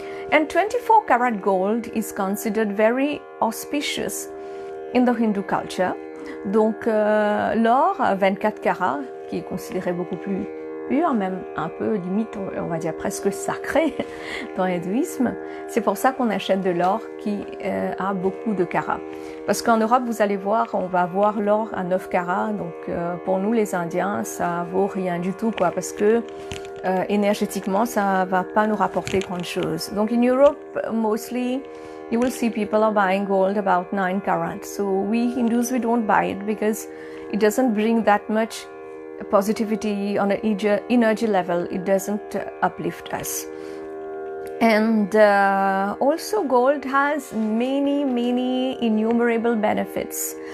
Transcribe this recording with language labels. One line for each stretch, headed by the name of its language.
English: And 24 karat gold is considered very auspicious in the Hindu culture.
French: Donc l'or à 24 carats, qui est considéré beaucoup plus pur, même un peu limite, on va dire presque sacré dans l'hindouisme. C'est pour ça qu'on achète de l'or qui a beaucoup de carats. Parce qu'en Europe, vous allez voir, on va avoir l'or à 9 carats. Donc pour nous les Indiens, ça vaut rien du tout, quoi, parce que énergétiquement, ça va pas nous rapporter grand chose.
English: Donc in Europe, mostly, you will see people are buying gold about 9 carats. So we Hindus, we don't buy it because it doesn't bring that much positivity on an energy level. It doesn't uplift us. And also gold has many innumerable benefits.